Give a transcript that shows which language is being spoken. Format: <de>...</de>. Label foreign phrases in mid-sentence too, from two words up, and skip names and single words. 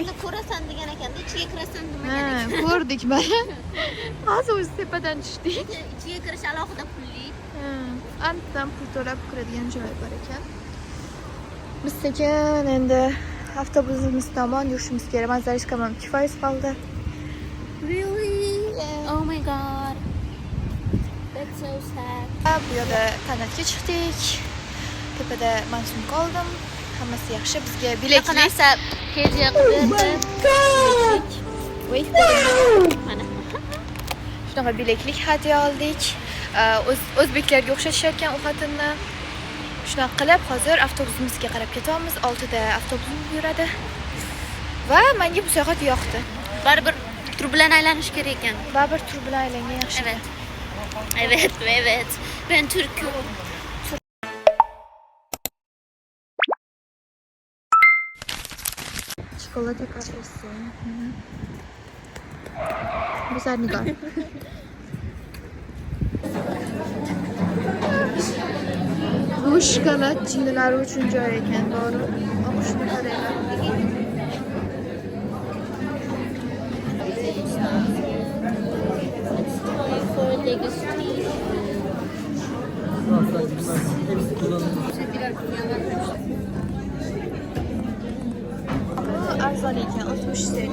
<uz>Endi ko'rasan degan ekanda, ichiga kirasan demagan Ha, ekan. ko'rdik mana. Hozir o'zi tepadan tushdik. Ichiga kirish alohida pulli. Antdan pul to'lab kiradigan joy bor ekan. Biz sekin endi avtobusimiz tomon yurishimiz kerak. Manzarasi kamam kifoya qoldi.</uz> <en>Really? Oh my god. That's so sad.</en> <uz>Bu yerda kanatga chiqdik. Tepada mansum qoldim. Hammasi yaxshi. Bizga Bunaqa bileklik. narsa hediya qildi.</uz> <en>Wait.</en> <uz>Mana. Shunaqa bileklik hadya oldik. O'zbeklarga o'xshatishayotgan u xotinni. Shunaqa qilib, hozir avtobusimizga qarab ketyapmiz. 6 da avtobusimiz yuradi. Va menga bu sayohat yoqdi. Baribir tur bilan aylanish kerak ekan. Baribir tur bilan aylangan yaxshi.</uz> <tr>Evet. Evet, evet. Ben Türk'üm. Çikolata kafesi. Güzel Nigar.</tr> <uz>Bu şokolat jinnilar uchun joy ekan, to'g'ri. O'qishni qaranglar.</uz> <en>For degustation.</en> <uz>Bu arzon ekan, 60 TL.</uz>